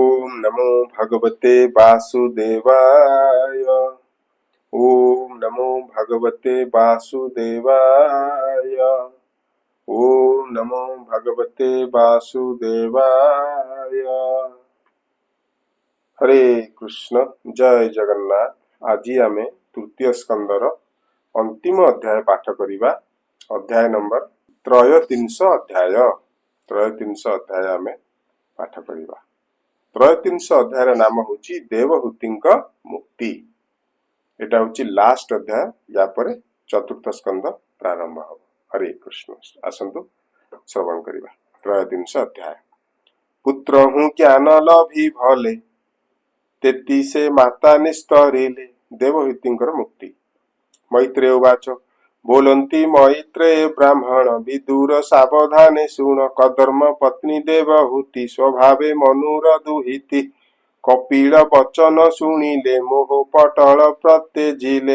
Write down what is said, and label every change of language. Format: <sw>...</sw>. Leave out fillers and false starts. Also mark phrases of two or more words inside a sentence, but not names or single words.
<sa>नमो भगवते वासुदेवाय। ओम नमो भगवते वासुदेवाय। ओम नमो भगवते वासुदेवाय। हरे कृष्ण जय जगन्नाथ।</sa> <or>ଆଜି ଆମେ ତୃତୀୟ ସ୍କନ୍ଧର ଅନ୍ତିମ ଅଧ୍ୟାୟ ପାଠ କରିବା। ଅଧ୍ୟାୟ ନମ୍ବର 3 ଅଧ୍ୟାୟ। 3 ଅଧ୍ୟାୟ ଆମେ ପାଠ କରିବା। 3 ଅଧ୍ୟାୟ ନାମ ହେଉଛି ଦେବହୂତିଙ୍କ ମୁକ୍ତି। ଏଇଟା ହେଉଛି ଲାଷ୍ଟ ଅଧ୍ୟାୟ। ଯାହା ପରେ ଚତୁର୍ଥ ସ୍କନ୍ଧ ପ୍ରାରମ୍ଭ ହେବ। ହରେ କୃଷ୍ଣ। ଆସନ୍ତୁ ଶ୍ରବଣ କରିବା। 3 ଅଧ୍ୟାୟ। ପୁତ୍ର ହୁଁ ଜ୍ଞାନ ଲଭି ଭଲେ, ତେଣୁ ସେ ମାତା ନିସ୍ତରିଲେ। ଦେବହୂତିଙ୍କର ମୁକ୍ତି।</or> <sa>मैत्रेय उवाच</sa> <or>ବୋଲନ୍ତି ମୈତ୍ରେୟ ବ୍ରାହ୍ମଣ ବିଦୁର ସାବଧାନେ ଶୁଣ। କର୍ଦ୍ଦମ ପତ୍ନୀ ଦେବହୂତି ସ୍ୱଭାବେ ମନୁର ଦୁହିତି। କପିଳ ବଚନ ଶୁଣିଲେ ମୋହ ପଟଳ ପ୍ରତ୍ୟଜିଲେ।</or>